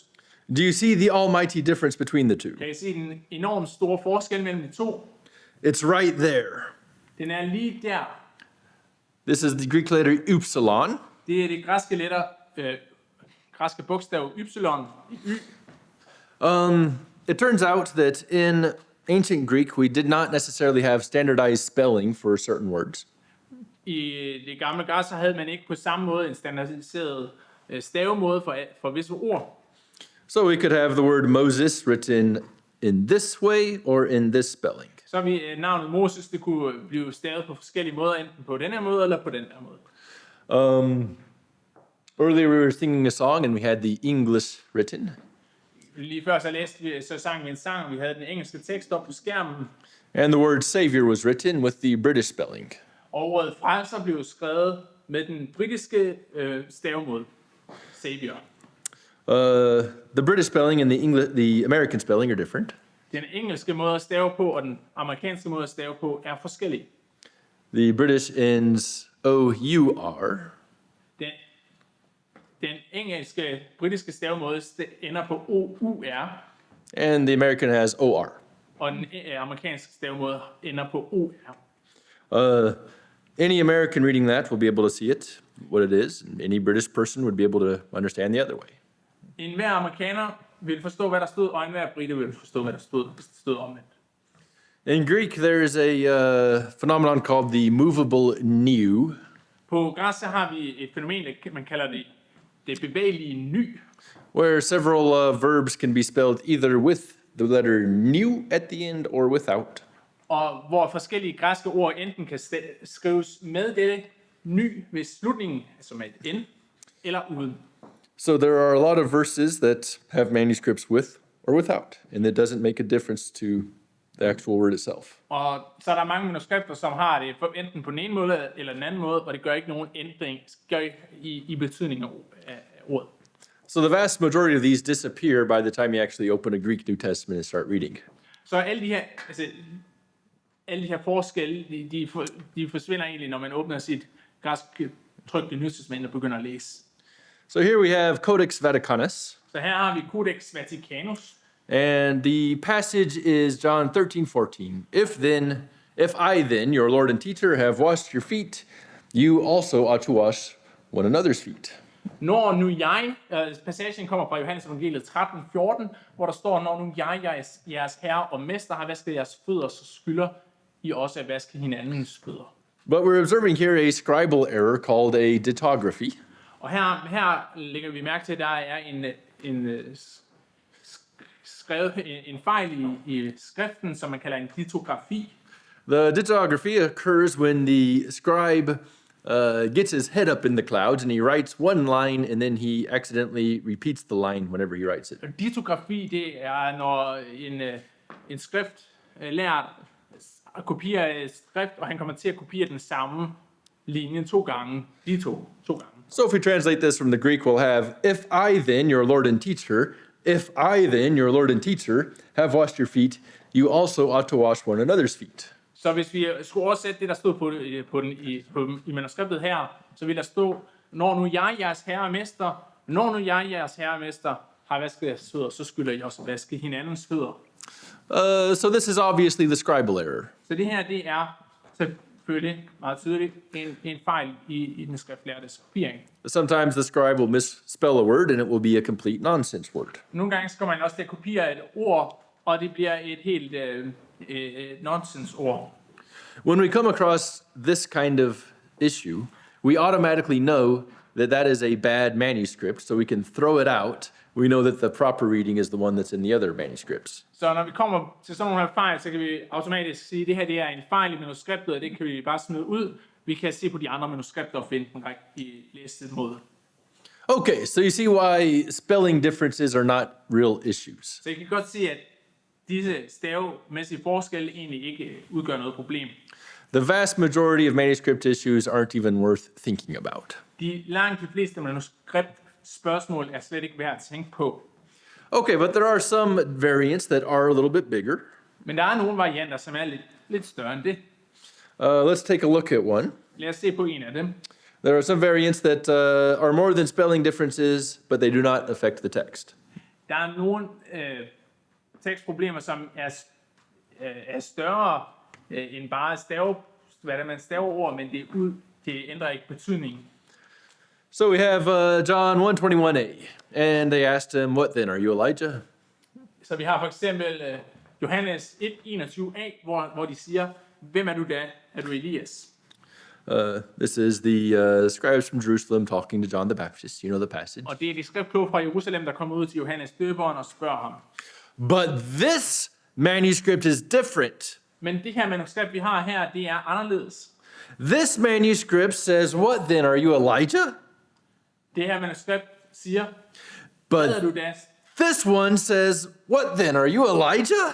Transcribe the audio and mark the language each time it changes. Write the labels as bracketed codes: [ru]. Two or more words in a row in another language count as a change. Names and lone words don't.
[en] Do you see the almighty difference between the two? [da] Kan I se den enormt store forskel mellem de to? [en] It's right there. [da] Den er lige der. [en] This is the Greek letter upsilon. [da] Det er det græske bogstav ypsilon. [en] It turns out that in ancient Greek, we did not necessarily have standardized spelling for certain words. [da] I det gamle græsk havde man ikke på samme måde en standardiseret stavemåde for visse ord. [en] So we could have the word Moses written in this way or in this spelling. [da] Så vi navnet Moses, det kunne blive stavet på forskellige måder, enten på den her måde eller på den her måde. [en] Earlier we were singing a song and we had the English written. [da] Lige før så sang vi en sang, og vi havde den engelske tekst op på skærmen. [en] And the word Savior was written with the British spelling. [da] Og ordet frelser blev skrevet med den britiske stavemåde. [en] Savior. The British spelling and the American spelling are different. [da] Den engelske måde at stave på og den amerikanske måde at stave på er forskellige. [en] The British ends O-U-R. [da] Den britiske stavemåde ender på O-U-R. [en] And the American has O-R. [da] Og den amerikanske stavemåde ender på O-R. [en] Any American reading that will be able to see it, what it is. And any British person would be able to understand the other way. [da] En hver amerikaner vil forstå, hvad der stod, og en hver brite vil forstå, hvad der stod, hvis det stod omvendt. [en] In Greek, there is a phenomenon called the movable new. [da] På græsk så har vi et fænomen, man kalder det bevægelige ny. [en] where several verbs can be spelled either with the letter new at the end or without. [da] Og hvor forskellige græske ord enten kan skrives med dette ny ved slutningen, altså med et n, eller uden. [en] So there are a lot of verses that have manuscripts with or without, and it doesn't make a difference to the actual word itself. [da] Og så er der mange manuskripter, som har det enten på den ene måde eller den anden måde, og det gør ikke nogen ændring i betydningen af ordet. [en] So the vast majority of these disappear by the time you actually open a Greek New Testament and start reading. [da] Så alle de her forskelle, de forsvinder egentlig, når man åbner sit græsk trykte Nye Testament og begynder at læse. [en] So here we have Codex Vaticanus, [da] Så her har vi Codex Vaticanus, [en] and the passage is John 13:14. If I then, your Lord and teacher, have washed your feet, you also ought to wash one another's feet. [da] når nu jeg, passagen kommer fra Johannes evangeliet 13:14, hvor der står, når nu jeg, jeres herre og mester, har vasket jeres fødder, så skylder I også at vaske hinandens fødder. [en] But we're observing here a scribal error called a ditography. [da] Og her lægger vi mærke til, at der er en fejl i skriften, som man kalder en litografi. [en] The ditography occurs when the scribe gets his head up in the clouds and he writes one line and then he accidentally repeats the line whenever he writes it. [da] Litografi, det er, når en skriftlærer kopierer et skrift, og han kommer til at kopiere den samme linje to gange. To gange. [en] So if we translate this from the Greek, we'll have, if I then, your Lord and teacher, if I then, your Lord and teacher, have washed your feet, you also ought to wash one another's feet. [da] Så hvis vi skulle oversætte det, der stod i manuskriptet her, så vil der stå, når nu jeg, jeres herre og mester, har vasket jeres fødder, så skylder I også vaske hinandens fødder. [en] So this is obviously the scribal error. [da] Så det her, det er selvfølgelig meget tydeligt en fejl i den skriftlærtes kopiering. [en] Sometimes the scribe will misspell a word and it will be a complete nonsense word. [da] Nogle gange skal man også til at kopiere et ord, og det bliver et helt nonsensord. [en] When we come across this kind of issue, we automatically know that is a bad manuscript, so we can throw it out. We know that the proper reading is the one that's in the other manuscripts. [da] Så når vi kommer til sådan nogle her fejl, så kan vi automatisk sige, at det her det er en fejl i manuskriptet, og det kan vi bare smide ud. Vi kan se på de andre manuskripter og finde den rigtige læste måde. [en] Okay, so you see why spelling differences are not real issues. [da] Så I kan godt se, at disse stavemæssige forskelle egentlig ikke udgør noget problem. [en] The vast majority of manuscript issues aren't even worth thinking about. [da] Langt de fleste manuskriptspørgsmål er slet ikke værd at tænke på. [en] Okay, but there are some variants that are a little bit bigger. [da] Men der er nogle varianter, som er lidt større end det. [en] Let's take a look at one. [da] Lad os se på en af dem. [en] There are some variants that are more than spelling differences, but they do not affect the text. [da] Der er nogle tekstproblemer, som er større end bare man staver ord, men det ændrer ikke betydningen. [en] So we have John 1:21a, and they asked him, "What then? Are you Elijah?" [da] Så vi har for eksempel Johannes 1:21a, hvor de siger, hvem er du da? Er du Elias? [en] This is the scribes from Jerusalem talking to John the Baptist. You know the passage. [da] Og det er de skriftkloge fra Jerusalem, der kommer ud til Johannes døberen og spørger ham. [en] But this manuscript is different. [da] Men det her manuskript, vi har her, det er anderledes. [en] This manuscript says, "What then? Are you Elijah?" [da] Det her manuskript siger, [en] But [da] hvad er du da? [en] this one says, "What then? Are you Elijah?"